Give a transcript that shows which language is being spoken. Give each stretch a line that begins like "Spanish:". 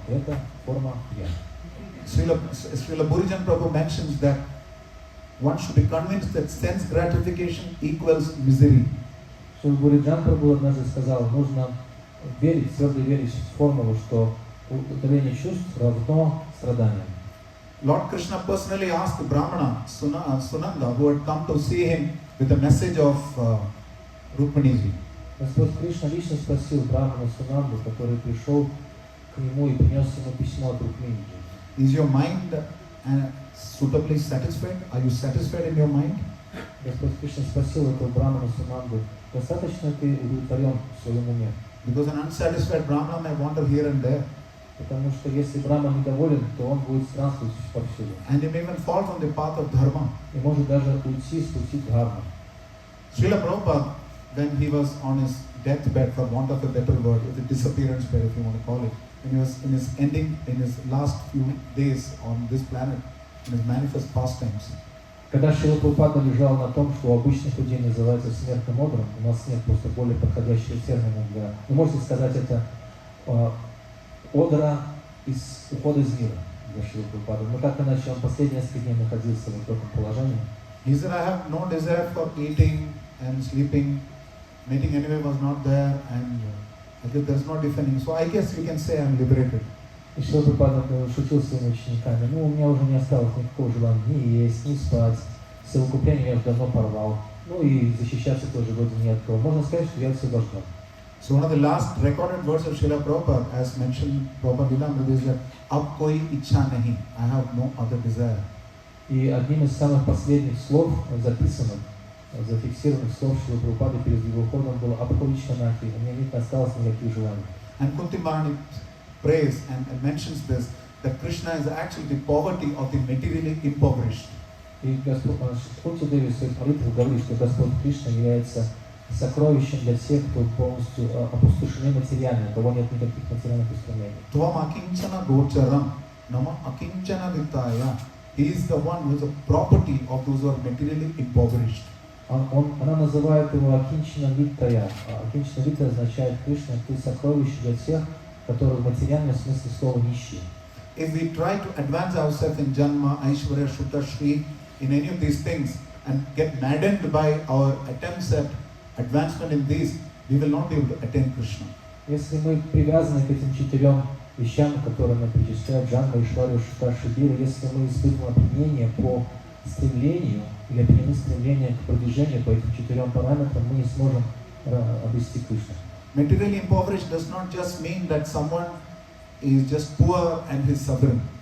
Russian: Это форма я.
English: Srila Burijan Prabhu mentions that one should be convinced that sense gratification equals misery.
Russian: Шрила Буриджан Прабху однажды сказал, нужно твердо верить в формулу, что удовлетворение чувств равно страданиям.
English: Lord Krishna personally asked the Brahmana, Sunanda, who had come to see him with a message of Rukminiji.
Russian: Господь Кришна лично спросил Брахмана Сунанду, который пришел к нему и принес ему письмо от Рукминiji.
English: Is your mind suitably satisfied? Are you satisfied in your mind?
Russian: Господь Кришна спросил этого Брахмана Сунанду, достаточно ты удовлетворен в своем уме?
English: Because an unsatisfied Brahmana may wander here and there.
Russian: Потому что если Брахман недоволен, то он будет странствовать повсюду.
English: And he may even fall from the path of dharma.
Russian: И может даже уйти, спустить дхарму.
English: Srila Prabhupada, when he was on his deathbed, for want of a better word, the disappearance bed, if you want to call it, when he was in his last few days on this planet, in his manifest pastimes.
Russian: Когда Шрила Прабхупада лежал на том, что у обычных людей называется смертным одром, у нас нет просто более подходящего термина для... Вы можете сказать, это одра ухода из мира для Шрила Прабхупады. Но так иначе он последние несколько дней находился в таком положении.
English: He said, I have no desire for eating and sleeping. Mating anyway was not there, and I guess there's no defending. So I guess you can say I'm liberated.
Russian: И Шрила Прабхупада шутил своими учениками, у меня уже не осталось никакого желания ни есть, ни спать, совокупление я уже давно порвал, и защищаться тоже вроде не от кого. Можно сказать, что я освобожден.
English: So one of the last recorded verses of Srila Prabhupada, as mentioned, Prabhupada is that,
Hindi: "Ab koi ichha nahi,
English: I have no other desire."
Russian: И одним из самых последних слов, записанных, зафиксированных слов Шрила Прабхупады перед его уходом было
Hindi: «Аб кой ичха нахи»,
Russian: у меня не осталось никаких желаний.
English: And Kunti Maharani prays and mentions this, that Krishna is actually the poverty of the materially impoverished.
Russian: И Господь Кунти Деви в своих молитвах говорит, что Господь Кришна является сокровищем для тех, кто полностью опустошены материально, у кого нет никаких материальных устремлений.
Sanskrit: Tvam akinchana gocharam, nama akinchana vittaya.
English: He is the one who is the property of those who are materially impoverished.
Russian: Она называет его Акинчана Виттая. Акинчана Виттая означает Кришна, ты сокровище для тех, которые в материальном смысле слова нищие.
English: If we try to advance ourselves in Janma, Aishwarya, Shuddha, Shri, in any of these things, and get maddened by our attempts at advancement in these, we will not be able to attain Krishna.
Russian: Если мы привязаны к этим четырем вещам, которые мы перечисляем, Джанма, Ишвария, Шута, Шибира, если мы испытываем опьянение по стремлению или опьянение стремления к продвижению по этим четырем параметрам, мы не сможем обрести Кришну.
English: Materially impoverished does not just mean that someone is just poor and he's suffering.